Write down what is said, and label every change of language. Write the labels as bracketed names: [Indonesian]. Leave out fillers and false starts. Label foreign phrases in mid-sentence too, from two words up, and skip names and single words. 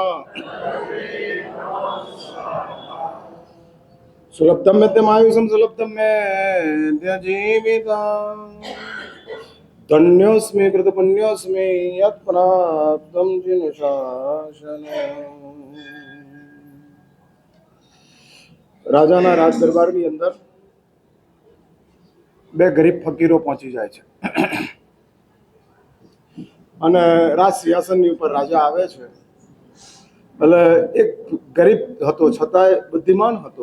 [Sanskrit] सुलब्धं मेत्यमायुषं सुलब्धं मेत्यजीवितं धन्योऽस्मि कृतपुण्योऽस्मि यत्प्राप्तं जिनुशासनम्। [Gujarati] રાજાના રાજ દરબારની અંદર બે ગરીબ ફકીરો પહોંચી જાય છે અને રાજ સિંહાસનની ઉપર રાજા આવે છે. એટલે એક ગરીબ હતો છતાંય બુદ્ધિમાન હતો.